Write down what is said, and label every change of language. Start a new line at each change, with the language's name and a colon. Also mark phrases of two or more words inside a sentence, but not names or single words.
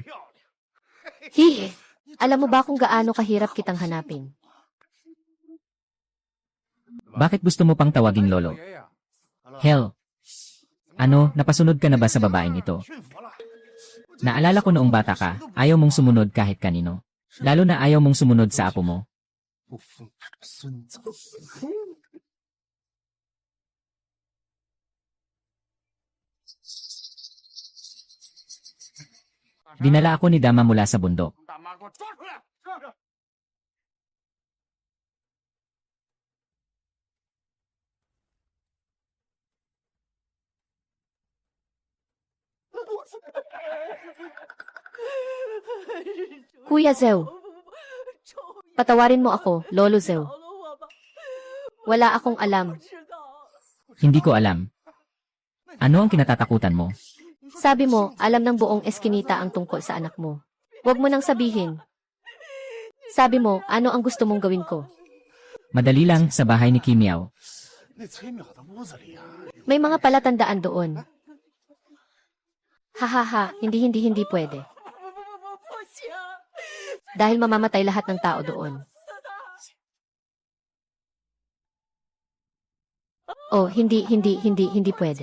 Filipino: Hihi, alam mo ba kung gaano kahirap kitang hanapin? Bakit gusto mo pang tawaging lolo? Hell. Ano, napasunod ka na ba sa babaeng ito? Naalala ko noong bata ka, ayaw mong sumunod kahit kanino. Lalo na ayaw mong sumunod sa apo mo.
Chinese: 不奉这个孙子。
Filipino: Dinala ako ni Dama mula sa bundok.
Chinese: 大妈，给我抓出来！是。
Filipino: Kuya Zeu, patawarin mo ako, Lolo Zeu. Wala akong alam. Hindi ko alam. Ano ang kinatatakutan mo? Sabi mo, alam ng buong eskinita ang tungkol sa anak mo. Huwag mo nang sabihin. Sabi mo, ano ang gusto mong gawin ko? Madali lang sa bahay ni Kimyaw.
Chinese: 那崔淼的屋子里啊，
Filipino: May mga palatandaan doon. Hahaha, hindi pwede. Dahil mamamatay lahat ng tao doon. Oh, hindi pwede.